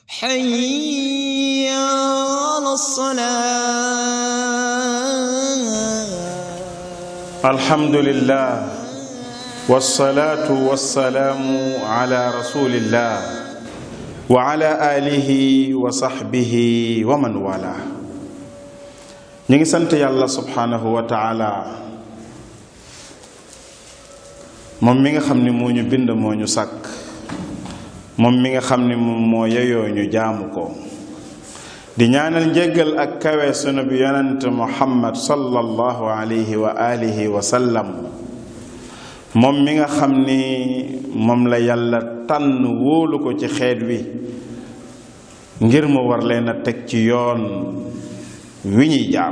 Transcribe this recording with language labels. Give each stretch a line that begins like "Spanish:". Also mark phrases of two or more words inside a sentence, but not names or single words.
Arabic: حي على الصلاة. الحمد لله والصلاة والسلام على رسول الله وعلى آله وصحبه ومن والاه.
Wolof: ñi sant yàlla
Arabic: سبحانه وتعالى
Wolof: moom mi nga xam ni moo ñu bind moo ñu sàkk, moom mi nga xam ni moom moo yeyoo ñu jaamu ko, di ñaanal njéggal ak kawe sunu bi yonent Muhammad
Arabic: صلى الله عليه وعلى آله وسلم,
Wolof: moom mi nga xam ni moom la yàlla tànn wóolu ko ci xeet wi ngir mu war leen a teg ci yoon wi ñuy jaar.